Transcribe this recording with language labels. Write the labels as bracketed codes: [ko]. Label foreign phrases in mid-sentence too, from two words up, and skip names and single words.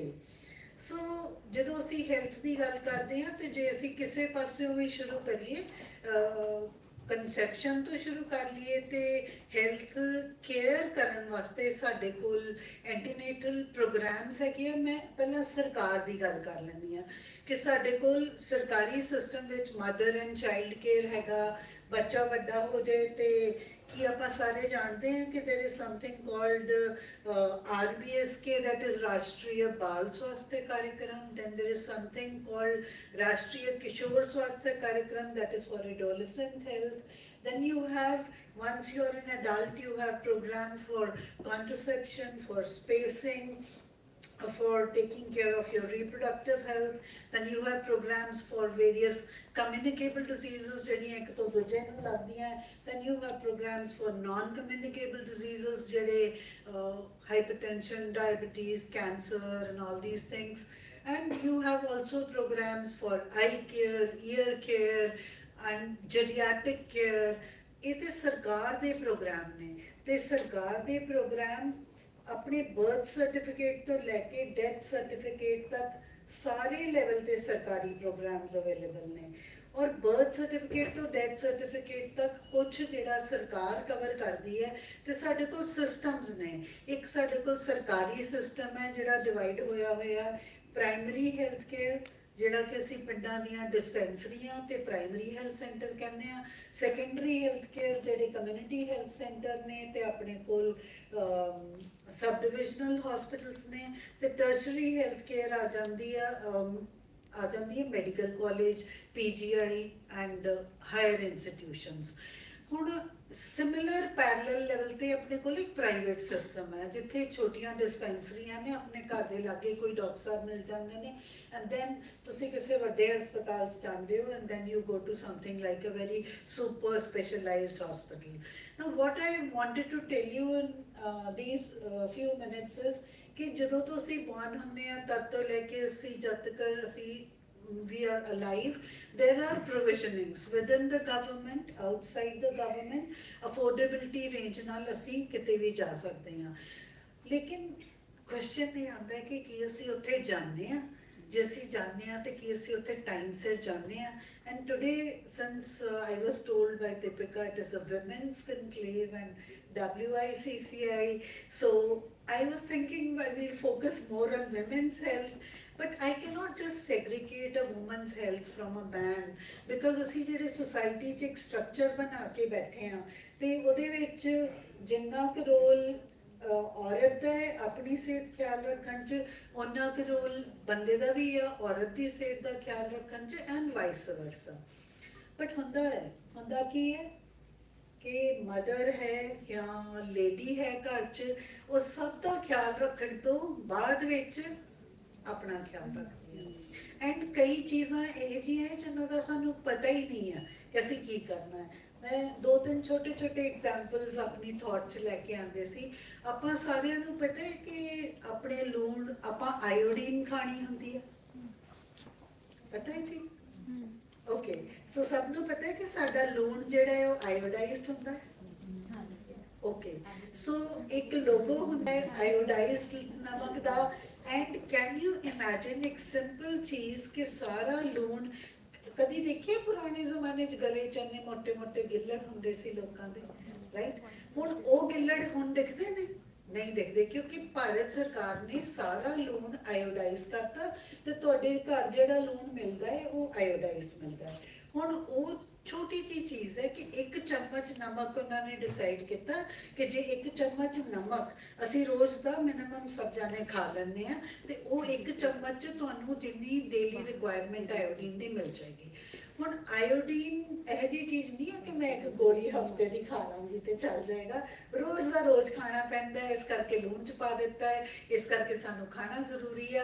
[pa] ਸੋ ਜਦੋਂ ਅਸੀਂ ਹੈਲਥ ਦੀ ਗੱਲ ਕਰਦੇ ਹਾਂ ਤੇ ਜੇ ਅਸੀਂ ਕਿਸੇ ਪਾਸਿਓਂ ਵੀ ਸ਼ੁਰੂ ਕਰੀਏ, ਕੰਸੈਪਸ਼ਨ ਤੋਂ ਸ਼ੁਰੂ ਕਰ ਲਈਏ ਤੇ [en] health care [pa] ਕਰਨ ਵਾਸਤੇ ਸਾਡੇ ਕੋਲ [en] antenatal programs [pa] ਹੈਗੇ ਆ। ਮੈਂ ਪਹਿਲਾਂ ਸਰਕਾਰ ਦੀ ਗੱਲ ਕਰ ਲੈਂਦੀ ਹਾਂ ਕਿ ਸਾਡੇ ਕੋਲ ਸਰਕਾਰੀ ਸਿਸਟਮ ਵਿੱਚ [en] mother and child care [pa] ਹੈਗਾ। ਬੱਚਾ ਵੱਡਾ ਹੋ ਜਾਏ ਤੇ ਕੀ ਆਪਾਂ ਸਾਰੇ ਜਾਣਦੇ ਹਾਂ ਕਿ [en] there is something called RBSK, that is [pa] ਰਾਸ਼ਟਰੀ ਬਾਲ ਸਵਾਸਥਯ ਕਾਰਜਕ੍ਰਮ, [en] then there is something called ਰਾਸ਼ਟਰੀ ਕਿਸ਼ੋਰ ਸਵਾਸਥਯ ਕਾਰਜਕ੍ਰਮ, that is for adolescent health. Then you have, once you are an adult, you have programs for contraception, for spacing, for taking care of your reproductive health. Then you have programs for various communicable diseases [pa] ਜਿਹੜੀਆਂ ਇੱਕ ਤੋਂ ਦੂਜੇ ਨੂੰ ਲੱਗਦੀਆਂ। [en] Then you have programs for non-communicable diseases ਜਿਹੜੇ hypertension, diabetes, cancer and all these things. And you have also programs for eye care, ear care and geriatric care. [pa] ਇਹ ਤੇ ਸਰਕਾਰ ਦੇ ਪ੍ਰੋਗਰਾਮ ਨੇ ਤੇ ਸਰਕਾਰ ਦੇ ਪ੍ਰੋਗਰਾਮ ਆਪਣੇ [en] birth certificate [pa] ਤੋਂ ਲੈ ਕੇ [en] death certificate [pa] ਤੱਕ ਸਾਰੇ ਲੇਵਲ ਤੇ ਸਰਕਾਰੀ ਪ੍ਰੋਗਰਾਮਸ ਅਵੇਲੇਬਲ ਨੇ ਔਰ [en] birth certificate [pa] ਤੋ [en] death certificate [pa] ਤਕ ਕੁਛ ਜਿਹੜਾ ਸਰਕਾਰ ਕਵਰ ਕਰਤੀ ਹੈ ਤੋ ਸਾਡੇ ਕੋਲ ਸਿਸਟਮਸ ਨੇ ਏਕ ਸਾਡੇ ਕੋਲ ਸਰਕਾਰੀ ਸਿਸਟਮ ਹੈ ਜਿਹੜਾ ਡਿਵਾਈਡ ਹੋਇਆ ਹੋਇਆ [en] primary health care [pa] ਜਿਹੜਾ ਕਿ ਅਸੀਂ ਪਿੰਡਾਂ ਦੀਆਂ ਡਿਸਪੈਂਸਰੀਆਂ ਤੇ [en] primary health center [pa] ਕਹਿਨੇ ਆ [en] secondary health care [pa] ਜਿਹੜੇ [en] community health center [pa] ਨੇ ਤੇ ਅਪਣੇ ਕੋਲ [en] sub divisional hospitals [pa] ਨੇ ਤੇ [en] tertiary health care [pa] ਆ ਜਾਤੀ ਹੈ [en] medical college PGI and higher institutions. [pa] ਹੁਣ [en] similar parallel level [pa] ਤੇ ਅਪਣੇ ਕੋਲ ਏਕ [en] private system [pa] ਹੈ ਜਿੱਥੇ ਛੋਟੀਆਂ ਡਿਸਪੈਂਸਰੀਆਂ ਨੇ ਅਪਣੇ ਘਰ ਦੇ ਲਾਗੇ ਕੋਈ ਡਾਕਟਰ ਸਾਹਬ ਮਿਲ ਜਾਤੇ ਹੈਂ [en] and then [pa] ਤੁਸੀ ਕਿਸੀ ਵੱਡੇ ਹਸਪਤਾਲ ਜਾਤੇ ਹੋ [en] and then you go to something like a very super specialized hospital. now what I wanted to tell you in these few minutes is [pa] ਕਿ ਜਦੋਂ ਤੋ ਅਸੀਂ ਬੌਰਨ ਹੁੰਦੇ ਆ ਤਦ ਤੋ ਲੈਕੇ ਅਸੀਂ ਜਦ ਤਕ ਅਸੀਂ [en] we are alive, there are provisionings within the government, outside the government, affordability range [pa] ਨਾਲ ਅਸੀਂ ਕਿਤੇ ਭੀ ਜਾ ਸਕਤੇ ਹੈਂ। ਲੇਕਿਨ ਕੁਐਸਚਨ ਯੇ ਆਤਾ ਹੈ ਕਿ ਅਸੀਂ ਉੱਥੇ ਜਾਨੇ ਆ ਜੇ ਅਸੀਂ ਜਾਨੇ ਆ ਤੇ ਕਿ ਅਸੀਂ ਉੱਥੇ ਟਾਈਮ ਸਿਰ ਜਾਨੇ ਆ [en] and today since I was told by Deepika it is a women's conclave and WICCI, so I was thinking I will focus more on women's health. But I cannot just segregate a woman's health from a man because [pa] ਅਸੀਂ ਜਿਹੜੇ society 'ਚ ਇੱਕ structure ਬਣਾ ਕੇ ਬੈਠੇ ਹਾਂ ਤੇ ਉਹਦੇ ਵਿੱਚ ਜਿੰਨਾ ਕੁ ਰੋਲ ਔਰਤ ਦਾ ਹੈ ਆਪਣੀ ਸਿਹਤ ਖਿਆਲ ਰੱਖਣ 'ਚ ਉਹਨਾਂ ਕੁ ਰੋਲ ਬੰਦੇ ਦਾ ਵੀ ਆ ਔਰਤ ਦੀ ਸਿਹਤ ਦਾ ਖਿਆਲ ਰੱਖਣ 'ਚ [en] and vice versa. [pa] ਬਟ ਹੁੰਦਾ ਕੀ ਹੈ ਕਿ ਮਦਰ ਹੈ ਜਾਂ ਲੇਡੀ ਹੈ ਘਰ 'ਚ ਉਹ ਸਭ ਦਾ ਖਿਆਲ ਰੱਖਣ ਤੋਂ ਬਾਅਦ ਵਿੱਚ ਅਪਨਾ ਖਿਆਲ ਰਖਤੀ ਹੈ ਐਂਡ ਕਈ ਚੀਜ਼ਾਂ ਯੇ ਜੀ ਹੈਂ ਜਿਨ੍ਹੋਂ ਸਾਨੂ ਪਤਾ ਹੀ ਨਹੀਂ ਹੈ ਕਿ ਅਸੀਂ ਕੀ ਕਰਨਾ ਹੈ। ਮੈਂ 2-3 ਛੋਟੇ ਐਗਜ਼ਾਮਪਲਸ ਅਪਨੀ ਥੌਟ ਚ ਲੈਕੇ ਆਂਦੇ ਸੀ। ਆਪਾਂ ਸਾਰਿਆਂ ਨੂ ਪਤਾ ਹੈ ਕਿ ਅਪਣੇ ਲੂਣ ਆਪਾਂ ਆਇਓਡੀਨ ਖਾਨੀ ਹੁੰਦੀ ਹੈ, ਪਤਾ ਹੈ ਜੀ? [en] okay, so [pa] ਸਭ ਨੂ ਪਤਾ ਹੈ ਕਿ ਸਾਡਾ ਲੂਣ ਜਿਹੜਾ ਹੈ ਵੋ ਆਇਓਡਾਈਜ਼ਡ ਹੁੰਦਾ ਹੈ। [en] okay, so [pa] ਏਕ ਲੋਗੋ ਹੁੰਦਾ ਹੈ ਆਇਓਡਾਈਜ਼ਡ ਨਮਕ ਦਾ [en] and can you imagine [pa] ਏਕ ਸਿੰਪਲ ਚੀਜ਼ ਕਿ ਸਾਰਾ ਲੂਣ ਕਦੀ ਦੇਖੀਏ ਪੁਰਾਣੇ ਜ਼ਮਾਨੇ ਚ ਗਲੇ ਚੰਨੇ ਮੋਟੇ ਮੋਟੇ ਗਿੱਲੜ ਹੁੰਦੇ ਸੀ ਲੋਕਾਂ ਦੇ, ਰਾਈਟ? ਹੁਣ ਓ ਗਿੱਲੜ ਹੁਣ ਦਿਖਦੇ ਨੇ ਨਹੀਂ ਦਿਖਦੇ ਕਿਉਂਕਿ ਭਾਰਤ ਸਰਕਾਰ ਨੇ ਸਾਰਾ ਲੂਣ ਆਇਓਡਾਈਜ਼ ਕਰਤਾ ਤੇ ਤੁਹਾਡੇ ਘਰ ਜਿਹੜਾ ਲੂਣ ਮਿਲਦਾ ਹੈ ਵੋ ਆਇਓਡਾਈਜ਼ਡ ਮਿਲਦਾ ਹੈ। ਹੁਣ ਓ ਛੋਟੀ ਜੀ ਚੀਜ਼ ਹੈ ਕਿ 1 ਚੱਮਚ ਨਮਕ ਉਨ੍ਹੋਂਨੇ ਡਿਸਾਈਡ ਕੀਆ ਕਿ ਜੇ 1 ਚੱਮਚ ਨਮਕ ਅਸੀ ਰੋਜ਼ ਕਾ ਮਿਨੀਮਮ ਸਭ ਜਾਣੇ ਖਾ ਲੇਂਗੇ ਹੈਂ ਤੋ ਵੋ 1 ਚੱਮਚ ਤੁਹਾਨੂ ਜਿੰਨੀ [en] daily requirement [pa] ਆਇਓਡੀਨ ਕੀ ਮਿਲ ਜਾਏਗੀ। ਹੁਣ ਆਇਓਡੀਨ ਯਹ ਜੀ ਚੀਜ਼ ਨਹੀਂ ਹੈ ਕਿ ਮੈਂ ਏਕ ਗੋਲੀ ਹਫ਼ਤੇ ਕੀ ਖਾ ਲੂੰਗੀ ਤੋ ਚਲ ਜਾਏਗਾ, ਰੋਜ਼ ਕਾ ਰੋਜ਼ ਖਾਣਾ ਪੈਂਦਾ ਹੈ, ਇਸ ਕਰਕੇ ਲੂਣ ਚ ਪਾ ਦੇਤਾ ਹੈ, ਇਸ ਕਰਕੇ ਸਾਨੂ ਖਾਣਾ ਜ਼ਰੂਰੀ ਹੈ।